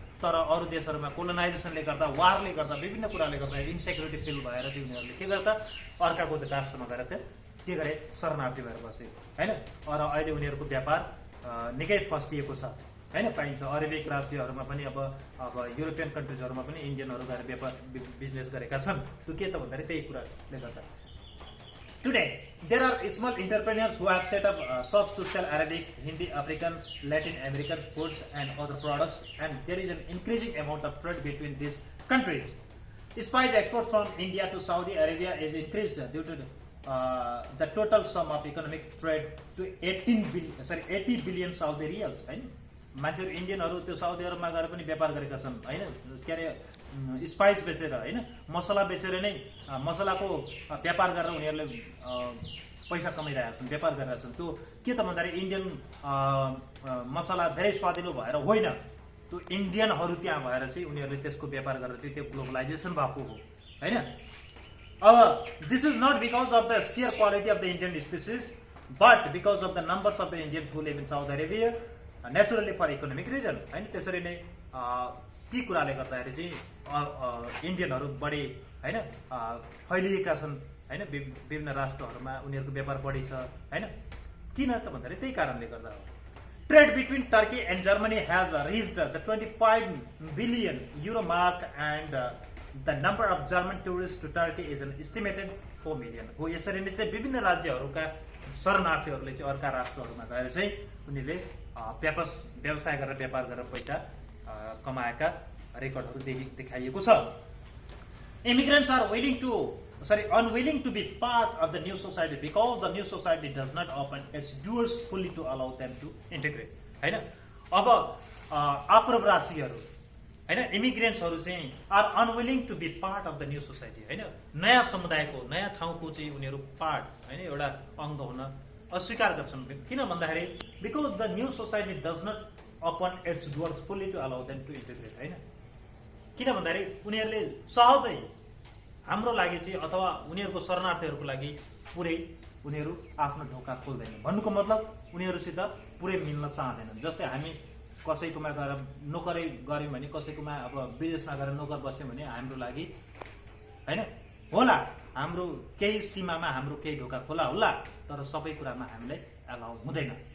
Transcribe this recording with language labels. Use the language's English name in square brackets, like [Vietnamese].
[Nepali] तर अरू देशहरूमा कोलोनाइजेसनले गर्दा, वारले गर्दा, विभिन्न कुराले गर्दा इन्सेक्युरिटी फिल भएर चाहिँ उनीहरूले के गर्दा अर्काको राष्ट्रमा गएर के गरे शरणार्थी भएर बसे हैन। र अहिले उनीहरूको व्यापार निकै फस्टिएको छ हैन, पाइन्छ। अरेबिक राज्यहरूमा पनि अब युरोपियन कन्ट्रिजहरूमा पनि इन्डियनहरू गएर व्यापार बिजनेस गरेका छन्। त्यो के त भन्दाखेरि त्यही कुराले गर्दा। [English] Today, there are small entrepreneurs who have set up shops to sell Arabic, Hindi, African, Latin American foods and other products, and there is an increasing amount of trade between these countries. Spice exports from India to Saudi Arabia is increased due to the total sum of economic trade to 80 billion Saudi riyals. [Nepali] मान्छेहरू इन्डियनहरू त्यो Saudi अरबमा गएर पनि व्यापार गरेका छन् हैन। के अरे स्पाइस बेचेर हैन, मसला बेचेर नै मसलाको व्यापार गरेर उनीहरूले पैसा कमाइरहेका छन्, व्यापार गरिरहेका छन्। त्यो के त भन्दाखेरि इन्डियन मसला धेरै स्वादिलो भएर होइन, त्यो इन्डियनहरू त्यहाँ भएर चाहिँ उनीहरूले त्यसको व्यापार गरेर चाहिँ त्यो ग्लोबलाइजेसन भएको हो हैन। [English] अब this is not because of the sheer quality of the Indian spices, but because of the numbers of the Indians who live in South Arabia, naturally for economic reason [Nepali] हैन। त्यसरी नै ती कुराले गर्दाखेरि चाहिँ इन्डियनहरू बढी हैन फैलिएका छन् हैन, विभिन्न राष्ट्रहरूमा उनीहरूको व्यापार बढी छ हैन। किन त भन्दाखेरि त्यही कारणले गर्दा हो। [English] trade between Turkey and Germany has reached the 25 बिलियन euro mark and the number of German tourists to Turkey is an estimated 4 million [Nepali] हो। यसरी नै चाहिँ विभिन्न राज्यहरूका शरणार्थीहरूले चाहिँ अर्का राष्ट्रहरूमा गएर चाहिँ उनीहरूले व्यवसाय गरेर व्यापार गरेर पैसा कमाएका रेकर्डहरू देखाइएको छ। [English] Immigrants are unwilling to be part of the new society because the new society does not open its doors fully to allow them to integrate [Nepali] हैन। अब आप्रवासीहरू हैन, इमिग्रेन्ट्सहरू चाहिँ [English] are unwilling to be part of the new society [Nepali] हैन। नयाँ समुदायको, नयाँ ठाउँको चाहिँ उनीहरू पार्ट हैन, एउटा अङ्ग हुन अस्वीकार गर्छन्। किन भन्दाखेरि [English] because the new society does not open its doors fully to allow them to integrate [Nepali] हैन। किन भन्दाखेरि उनीहरूले सहजै हाम्रो लागि चाहिँ अथवा उनीहरूको शरणार्थीहरूको लागि पुरै उनीहरू आफ्नो ढोका खोल्दैनन्। भन्नुको मतलब उनीहरूसित पुरै मिल्न चाहँदैनन्। जस्तै हामी कसैकोमा गएर नोकरै गऱ्यौँ भने, कसैकोमा अब विदेशमा गएर नोकर बस्यौँ भने हाम्रो लागि हैन होला, हाम्रो केही सीमामा हाम्रो केही ढोका खोला होला, तर सबै कुरामा हामीलाई एलाउ हुँदैन।